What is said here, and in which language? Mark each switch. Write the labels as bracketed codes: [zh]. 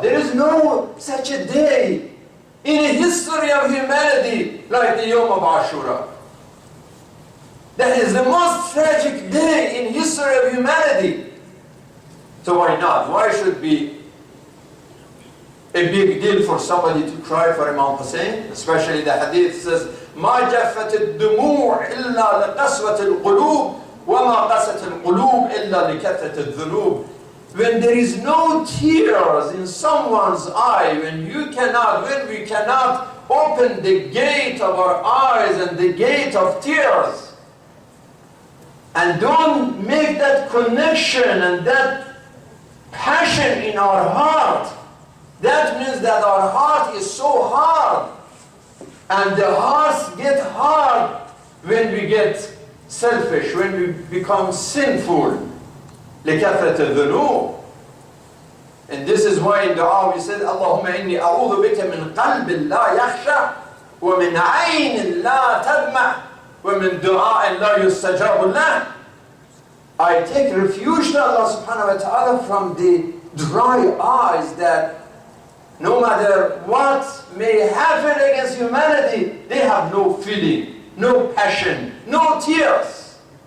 [en] There is no such a day in the history of humanity like the Yawm of Aushura. That is the most tragic day in history of humanity. So why not? Why should be a big deal for somebody to cry for Imam Hussein? Especially the hadith says, [ar] ما جفت الدموع إلا لقسوة القلوب وما قست القلوب إلا لكثرة الذنوب. [en] When there is no tears in someone's eye, when we cannot open the gate of our eyes and the gate of tears, and don't make that connection and that passion in our heart, that means that our heart is so hard. And the hearts get hard when we get selfish, when we become sinful. [ar] لِكَثْرَةَ الذُّنُوبِ. [en] And this is why in dua we said, [ar] اللهم إني أعوذ بك من قلب لا يخشع ومن عين لا تدمع ومن دعاء لا يستجاب له. [en] I take refuge to Allah subhanahu wa ta'ala from the dry eyes that no matter what may happen against humanity, they have no feeling, no passion, no tears.